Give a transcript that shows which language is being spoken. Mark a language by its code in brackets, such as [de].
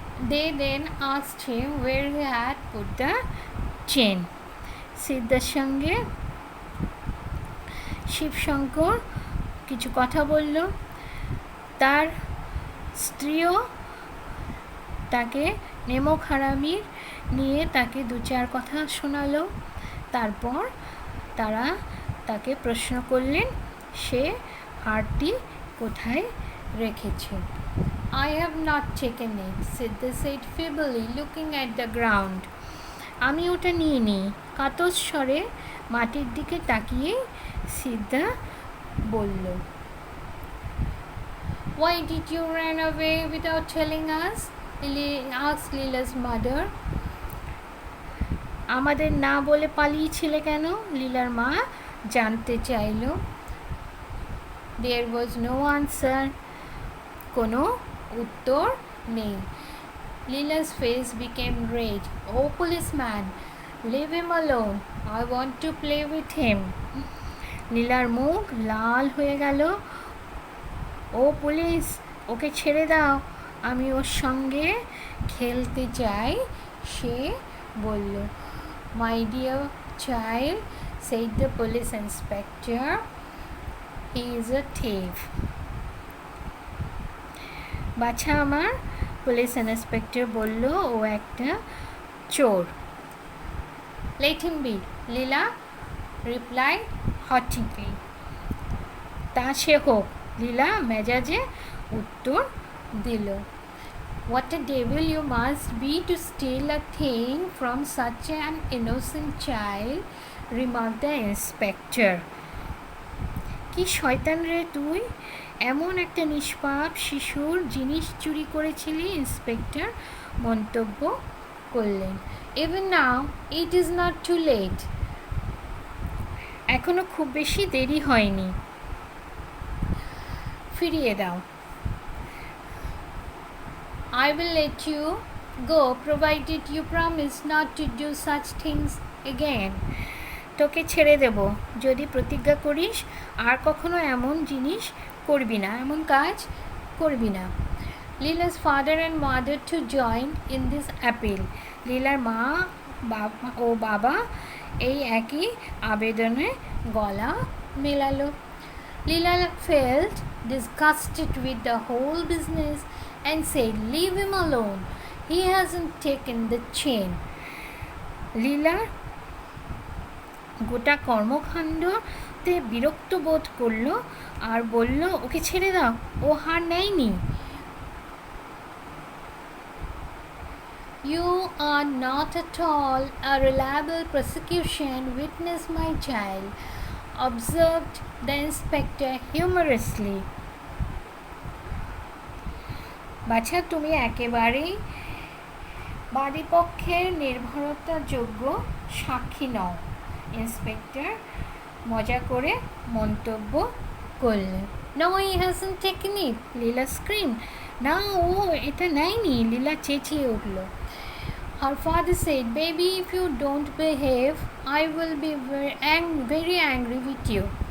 [en] They then asked him where he had put the chain. [bn] সিদ্ধার সঙ্গে শিবশঙ্কর কিছু কথা বলল। তার স্ত্রীও তাকে নেমক হারামির নিয়ে তাকে 2-4 কথা শোনালো। তারপর তারা তাকে প্রশ্ন করলেন, সে হারটি কোথায় রেখেছে? [en] I have not taken it, Siddha said feebly, looking at the ground. [bn] আমি ওটা নিইনি, কাতর স্বরে মাটির দিকে তাকিয়ে সিদ্ধা বলল। [en] Why did you run away without telling us? asked Leela's mother. [bn] আমাদের না বলে পালিয়েছিলে কেন? লীলার মা জানতে চাইল। [en] There was no answer. [bn] কোনো উত্তর নেই। [en] Leela's face became red. Oh, policeman, leave him alone. I want to play with him. [bn] লীলার মুখ লাল হয়ে গেল। ও পুলিশ, ওকে ছেড়ে দাও, আমি ওর সঙ্গে খেলতে চাই, সে বলল। [en] My dear child, said the police inspector, he is a thief. [bn] বাছা আমার, পুলিশ ইন্সপেক্টর বলল, ও একটা চোর। [en] Let him be, Leela replied haughtily. [bn] তা সে হোক, লীলা মেজাজে উত্তর দিল। [en] What a devil you must be to steal a thing from such an innocent child, remarked the inspector. [bn] কি শয়তান রে তুই, এমন একটা নিষ্পাপ শিশুর জিনিস চুরি করেছিলি, ইন্সপেক্টর মন্তব্য করলেন। [en] Even now it is not too late. [bn] এখনো খুব বেশি দেরি হয়নি, ফিরিয়ে দাও। [en] I will let you go provided you promise not to do such things again. [bn] তোকে ছেড়ে দেব যদি প্রতিজ্ঞা করিস আর কখনো এমন জিনিস করবি না, এমন কাজ করবি না। [en] Leela's father and mother to join in this appeal. [bn] লীলার মা ও বাবা এই একই আবেদনে গলা মেলালো। [en] Leela felt disgusted with the whole business and said, leave him alone. He hasn't taken the chain. [bn] লীলা গোটা কর্মকাণ্ডতে বিরক্ত বোধ করলো আর বলল, ওকে ছেড়ে দাও, ও হার নেয়নি। [en] You are not at all a reliable prosecution witness, my child, observed the inspector humorously. [bn] বাছা, তুমি একেবারেই বাদীপক্ষের নির্ভরতাযোগ্য সাক্ষী নও, ইন্সপেক্টর মজা করে মন্তব্য করলেন। [en] No, he hasn't taken it, [bn] Leela screamed. না, ও এটা নেয়নি, লীলা চেঁচিয়ে উঠল। [en] Her father said, baby, if you don't behave, I will be very angry with you.